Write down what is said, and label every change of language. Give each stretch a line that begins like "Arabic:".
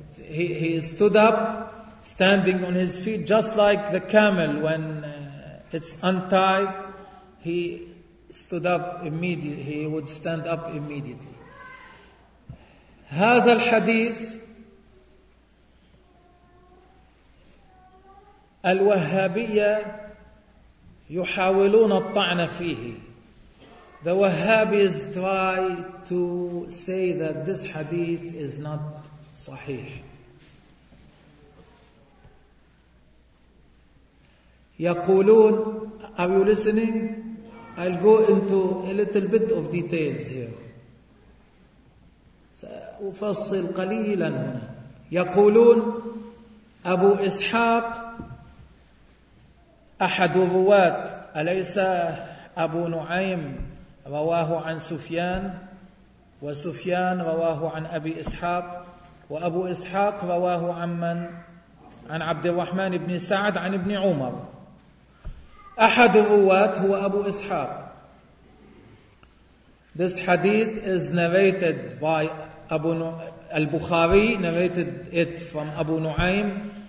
English: He stood up, standing on his feet, just like the camel when it's untied. He stood up immediately. He would stand up immediately.
Arabic: هذا الحديث الوهابية يحاولون الطعن فيه.
English: The Wahhabis try to say that this hadith is not صحيح. يقولون, are you listening? I'll go into a little bit of details here.
Arabic: سأفصل قليلا هنا. يقولون أبو إسحاق أحد الرواة, أليس أبو نعيم رواه عن سفيان, وسفيان رواه عن أبي إسحاق, وأبو إسحاق رواه عن من؟ عن عبد الرحمن بن سعد عن ابن عمر. أحد الرواة هو أبو إسحاق.
English: This hadith is narrated by أبو البخاري, narrated it from أبو نعيم.